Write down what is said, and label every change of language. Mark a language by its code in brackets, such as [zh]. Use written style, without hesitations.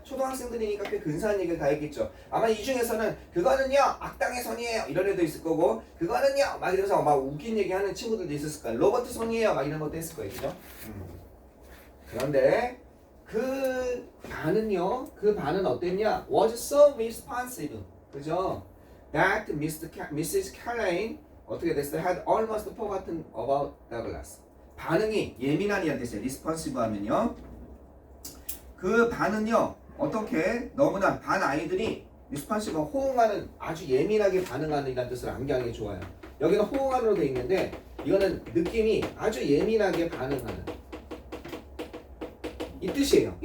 [ko] 초등학생들이니까 꽤 근사한 얘기를 다 했겠죠. 아마 이 중에서는 그거는요 악당의 손이에요 이런 애도 있을 거고 그거는요 막 이러면서 막 웃긴 얘기하는 친구들도 있었을 거예요. 로버트 손이에요 막 이런 것도 했을 거예요. 그죠? 그런데 그 반은 어땠냐? [en] was so responsive. [ko] 그죠? [en] that Mrs. [ko] Caroline 어떻게 됐어요? [en] had almost forgotten about Douglas. [ko] 반응이 예민한 이란 뜻이에요. responsive 하면요. 그 반은요 어떻게 너무나 반 아이들이 responsive 호응하는 아주 예민하게 반응하는 이란 뜻을 암기하는 게 좋아요. 여기는 호응하는으로 돼 있는데 이거는 느낌이 아주 예민하게 반응하는 이 뜻이에요.